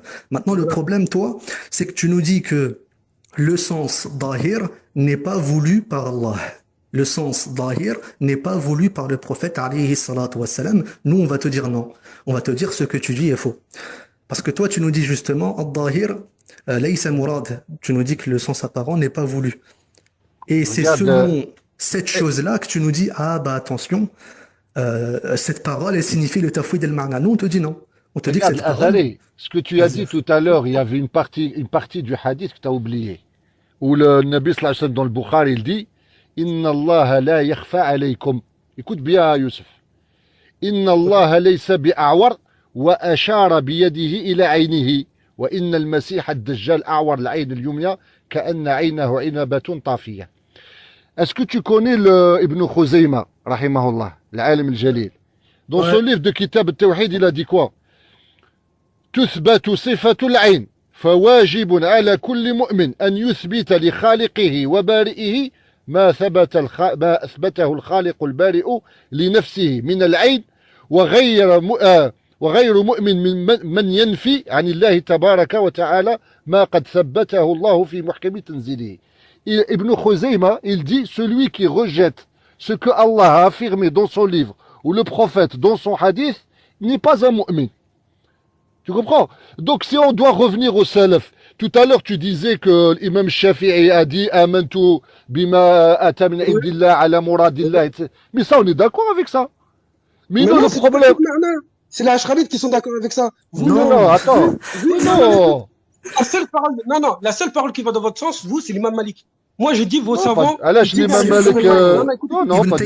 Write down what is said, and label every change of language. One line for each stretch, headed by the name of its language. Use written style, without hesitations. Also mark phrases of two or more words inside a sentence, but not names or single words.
French: Maintenant, le problème, toi, c'est que tu nous dis que le sens d'ahir n'est pas voulu par Allah. Le sens d'ahir n'est pas voulu par le prophète
Arabic: عليه الصلاة والسلام.
French: Nous, on va te dire non. On va te dire ce que tu dis est faux. Parce que toi, tu nous dis justement,
Arabic: الظاهر ليس مراد.
French: Tu nous dis que le sens apparent n'est pas voulu. Et c'est Regarde, selon cette chose-là que tu nous dis, ah bah attention, cette parole, elle signifie le
Arabic: تفويض المعنى.
French: Nous, on te dit non. On te dit que regarde, cette parole... Azali, ce que tu as dit tout à l'heure, il y avait une partie du hadith que tu as oublié. Où le Nabi
Arabic: صلى الله عليه وسلم
French: dans le Bukhari, il dit,
Arabic: إن الله لا يخفى عليكم.
French: Écoute bien, Youssef.
Arabic: إن الله ليس بأعور وأشار بيده إلى عينيه. وإن المسيح الدجال أعور العين اليمنى كأن عينه عنبة طافية.
French: Est-ce que tu connais le Ibn Khuzayma, rahimahullah,
Arabic: العالم الجليل?
French: Dans son livre de Kitab al-Tawhid, il a dit quoi?
Arabic: تثبت صفة العين فواجب على كل مؤمن أن يثبت لخالقه وبارئه ما أثبته الخالق البارئ لنفسه من العين وغير مؤمن من ينفي عن الله تبارك وتعالى ما قد ثبته الله في محكم تنزيله.
French: Ibn Khuzayma, il dit, celui qui rejette ce que Allah a affirmé dans son livre ou le prophète dans son hadith n'est pas un mu'min. Tu comprends? Donc si on doit revenir au salaf, tout à l'heure tu disais que l'imam Shafi'i a dit
Arabic: آمنت بما جاء من عند الله على مراد الله,
French: etc. Mais ça on est d'accord avec ça. Mais non, le problème... C'est les Ashrabites qui sont d'accord avec ça. Vous, non, attends. Non. La seule parole qui va dans votre sens, vous, c'est l'imam Malik. Moi, j'ai dit vos savants. Alors, je l'imam Malik. Non, Ibn